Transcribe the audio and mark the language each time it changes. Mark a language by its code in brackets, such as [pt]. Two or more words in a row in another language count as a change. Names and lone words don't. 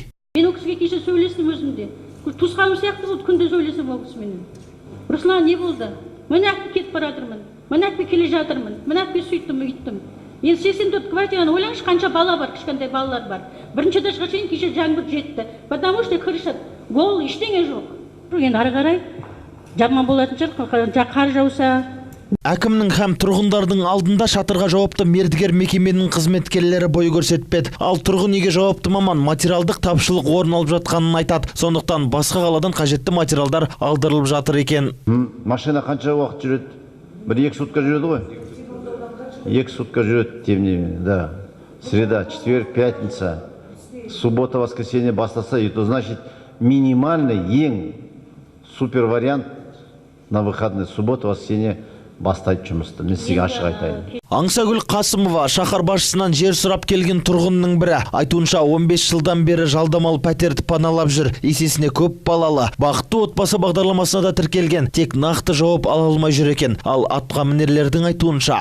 [kk] Мен ол кісіге кеше сөйлестім өзімде. Туысқаным сияқты болды, күнде сөйлесем ол кісімен. Руслан, не болды? Мына кетіп бара жатырмын. Мына келе жатырмын. Мына сөйттім, үйттім. Енді 84 квартираны ойлаңызшы, қанша бала бар, кішкентай балалар бар. Бірінші этажға шейін кеше жаңбыр жетті. [ru] Потому что крыша гол, [kk] ештеңе жоқ. Енді ары қарай жаман болатын шығар, қар жауса. Әкімнің һәм тұрғындардың алдында шатырға жауапты мердігер мекеменің қызметкерлері бой көрсетпеді. Ал тұрғын үйге жауапты маман материалдық тапшылық орын алып жатқанын айтады. Сондықтан басқа қаладан қажетті материалдар алдырылып жатыр екен. Машина қанша уақыт жүреді? 1-2 сутка жүреді ғой? 2 сутка жүреді, [ru] тем не менее, да. Среда, четверг, пятница, суббота, воскресенье бастаса, и то значит минимальный ең супер вариант на выходные, суббота, воскресенье [kk] бастайды жұмысты. Мен сізге ашық айтайын. Аңсагүл Қасымова шаһар басшысынан жер сұрап келген тұрғынның бірі. Айтуынша 15 жылдан бері жалдамалы пәтерді паналап жүр. Есесіне көп балалы. Бақытты отбасы бағдарламасына да тіркелген. Тек нақты жауап ала алмай жүр екен. Ал атқа мінерлердің айтуынша